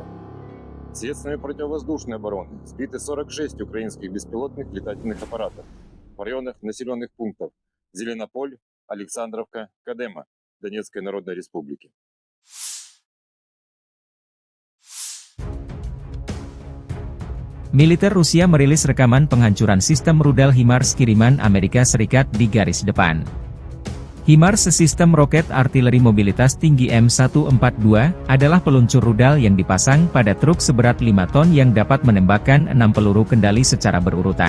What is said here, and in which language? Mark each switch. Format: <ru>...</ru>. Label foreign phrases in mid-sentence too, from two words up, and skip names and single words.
<ru>Средствами противовоздушной обороны сбиты 46 украинских беспилотных летательных аппаратов в районах населенных пунктов Зеленополь, Александровка, Кадема Донецкой Народной Республики.</ru> <id>Militer Rusia merilis rekaman penghancuran sistem rudal HIMARS kiriman Amerika Serikat di garis depan. HIMARS, sistem roket artileri mobilitas tinggi M142, adalah peluncur rudal yang dipasang pada truk seberat 5 ton yang dapat menembakkan 6 peluru kendali secara berurutan.</id>